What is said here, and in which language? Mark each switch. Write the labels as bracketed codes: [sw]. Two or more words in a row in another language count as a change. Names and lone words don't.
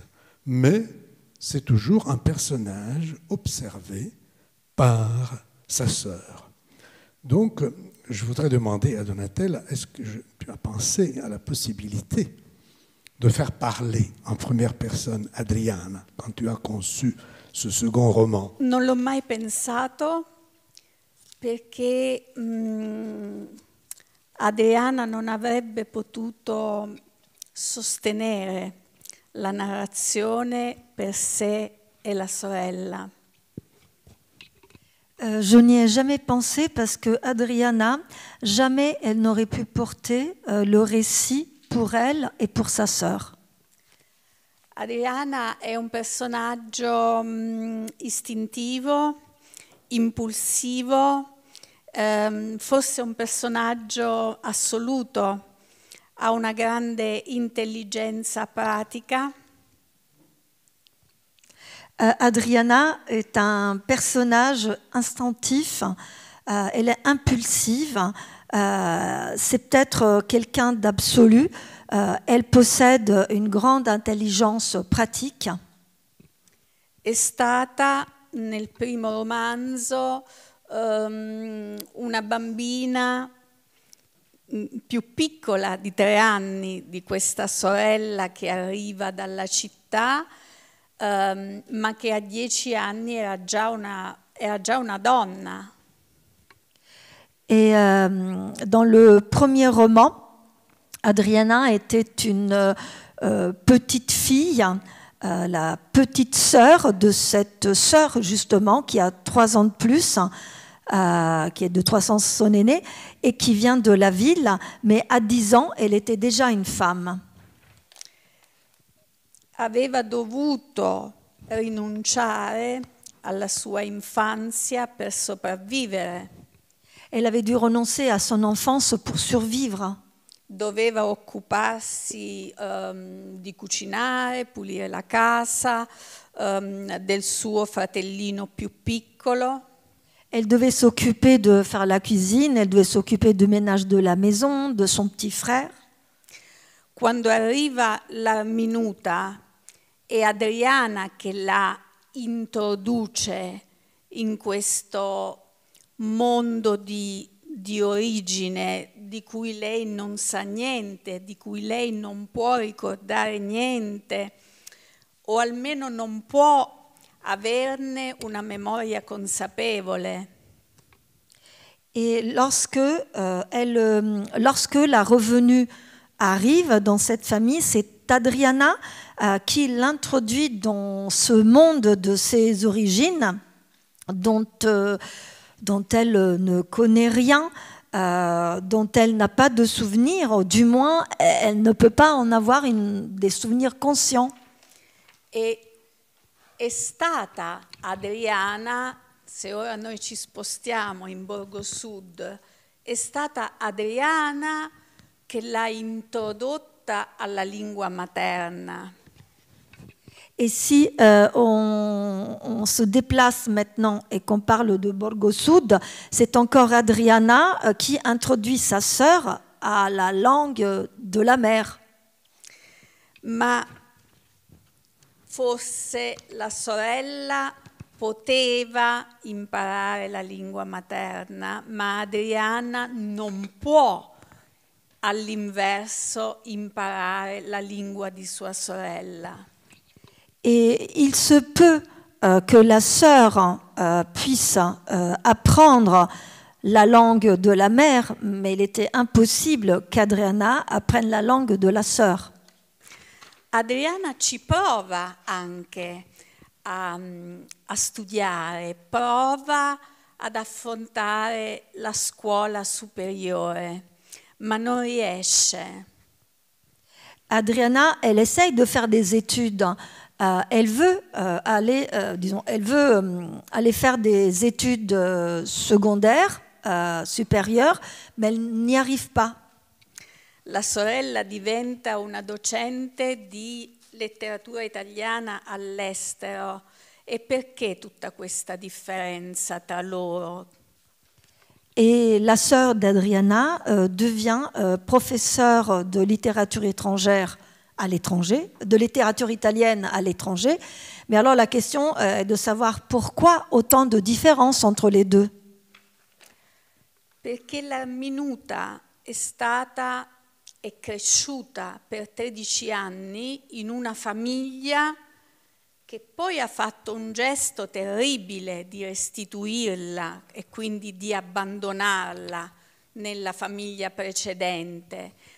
[fr] Mais c'est toujours un personnage observé par sa sœur. Donc, je voudrais demander à Donatella, est-ce que tu as pensé à la possibilité de faire parler en première personne Adriana quand tu as conçu ce second roman? [it] Non l'ho mai pensato perché Adriana non avrebbe potuto sostenere la narrazione per sé e la sorella. [fr] Je n'y ai jamais pensé parce que Adriana, jamais elle n'aurait pu porter le récit pour elle et pour sa sœur. [it] Adriana è un personaggio istintivo, impulsivo, forse un personaggio assoluto, ha una grande intelligenza pratica. [fr] Adriana est un personnage instinctif, elle est impulsive, c'est peut-être quelqu'un d'absolu, elle possède une grande intelligence pratique. [it] È stata nel primo romanzo una bambina più piccola di 3 anni di questa sorella che arriva dalla città, ma che a 10 anni era già una donna. [fr] Et dans le premier roman, Adriana était une petite fille, la petite sœur de cette sœur justement qui a 3 ans de plus, qui est de 3 ans son aîné, et qui vient de la ville, mais à 10 ans, elle était déjà une femme. [it] Aveva dovuto rinunciare alla sua infanzia per sopravvivere. [fr] Elle avait dû renoncer à son enfance pour survivre. [it] Doveva occuparsi di cucinare, pulire la casa, del suo fratellino più piccolo. [fr] Elle devait s'occuper de faire la cuisine, elle devait s'occuper du ménage de la maison, de son petit frère. [it] Quando arriva la minuta, è Adriana che la introduce in questo mondo di origine di cui lei non sa niente, di cui lei non può ricordare niente, o almeno non può averne una memoria consapevole. [fr] Et lorsque la revenue arrive dans cette famille, c'est Adriana qui l'introduit dans ce monde de ses origines, dont elle ne connaît rien, dont elle n'a pas de souvenirs, ou du moins elle ne peut pas en avoir des souvenirs conscients. [it] E è stata Adriana, se ora noi ci spostiamo in Borgo Sud, è stata Adriana che l'ha introdotta alla lingua materna. [fr] Et si on se déplace maintenant et qu'on parle de Borgo Sud, c'est encore Adriana qui introduit sa sœur à la langue de la mère. [it] Ma forse la sorella poteva imparare la lingua materna, ma Adriana non può all'inverso imparare la lingua di sua sorella. [fr] Et il se peut que la sœur puisse apprendre la langue de la mère, mais il était impossible qu'Adriana apprenne la langue de la sœur. [it] Adriana ci prova anche a studiare, prova ad affrontare la scuola superiore, ma non riesce. [fr] Adriana, elle essaye de faire des études. Elle veut aller faire des études secondaires, supérieures, mais elle n'y arrive pas. [it] La sorella diventa una docente di letteratura italiana all'estero. E perché tutta questa differenza tra loro? [fr] Et la sœur d'Adriana devient professeure de littérature étrangère à l'étranger, de littérature italienne à l'étranger. Mais alors la question est de savoir pourquoi autant de différences entre les deux. [it] Perché la minuta è cresciuta per 13 anni in una famiglia che poi ha fatto un gesto terribile di restituirla e quindi di abbandonarla nella famiglia precedente,